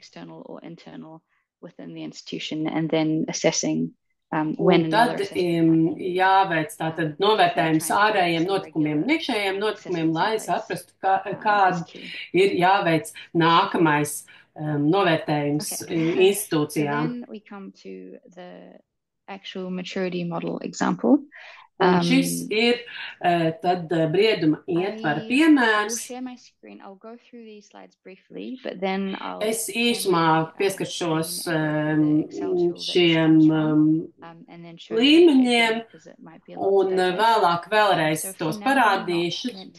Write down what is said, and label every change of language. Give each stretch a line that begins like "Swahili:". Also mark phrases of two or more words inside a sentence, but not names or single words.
Latvian: Un tad jāveic tātad novērtējums ārējiem notikumiem un iekšējiem notikumiem, lai saprastu, kāds ir jāveic nākamais novērtējums institūcijām.
English: Actual maturity model example.
Latvian: Un šis ir tad brieduma ietvara piemērs. Es īsumā pieskaršos šiem līmeņiem un vēlāk vēlreiz tos parādīšu.